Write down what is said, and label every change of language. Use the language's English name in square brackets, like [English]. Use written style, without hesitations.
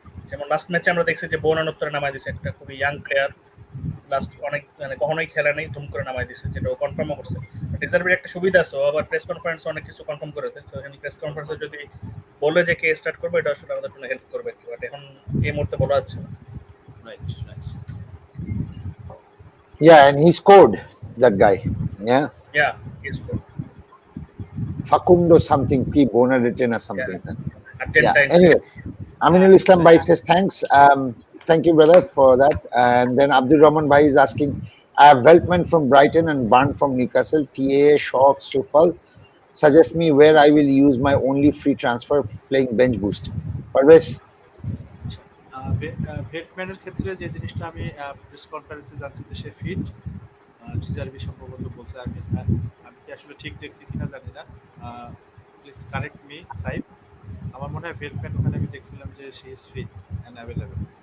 [Bangla] যেমন লাস্ট ম্যাচে আমরা দেখছি যে বৌনানোত্তরে নামাই দিচ্ছে একটা খুবই ইয়াং প্লেয়ার, লাস্ট অনেক মানে কখনোই খেলা নেই, ধুম করে নামাই দিচ্ছে, যেটা ও কনফার্মও করছে। রিজার্ভের একটা সুবিধা আছে, ও আবার প্রেস কনফারেন্স অনেক কিছু কনফার্ম করেছে, তো এখানে প্রেস কনফারেন্সে যদি বলে যে কে স্টার্ট করবে, এটা আসলে আমাদের জন্য হেল্প করবে, বাট এখন এই মুহূর্তে বলা যাচ্ছে না। [English] Right right. Yeah, and he scored, that guy. Yeah. Yeah, he's good. Facundo something, P. Bonaditten or something. Yeah. Huh? Yeah. Anyway, Aminul Islam Bhai says thanks. Thank you, brother, for that. And then Abdul Rahman Bhai is asking, I have Veltman from Brighton and Barn from Newcastle, TA, Shaw, Sufal. Suggest me where I will use my only free transfer playing bench boost. Parvesh? [Bangla] ভেটম্যানের ক্ষেত্রে যে জিনিসটা আমি press কনফারেন্সে জানছি যে সে fit, ডিজার্ভি সম্ভবত বলছে, আমি কি আসলে ঠিক দেখছি কিনা জানি না, [English] Please correct me sahib. [Bangla] আমার মনে হয় ভেটম্যান ওখানে আমি দেখছিলাম যে [English] She is fit and available.